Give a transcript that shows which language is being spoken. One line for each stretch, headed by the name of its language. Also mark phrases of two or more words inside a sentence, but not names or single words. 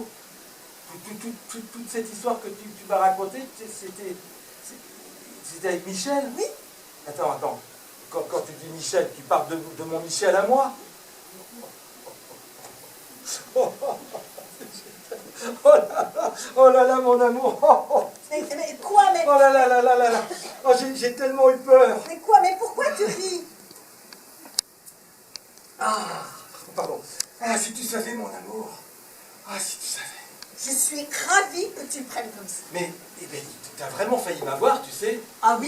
French: Toute cette histoire que tu m'as racontée, c'était avec Michel? Oui. Attends. Quand tu dis Michel, tu parles de mon Michel à moi? Oh là là, mon amour! Mais quoi, mais... Oh là là là là là là! Oh, j'ai tellement eu peur! Mais quoi, mais pourquoi tu ris? Ah, pardon. Ah, si tu savais, mon amour. Ah, si tu savais. Je suis ravie que tu le prennes comme ça. Mais t'as vraiment failli m'avoir, tu sais. Ah oui?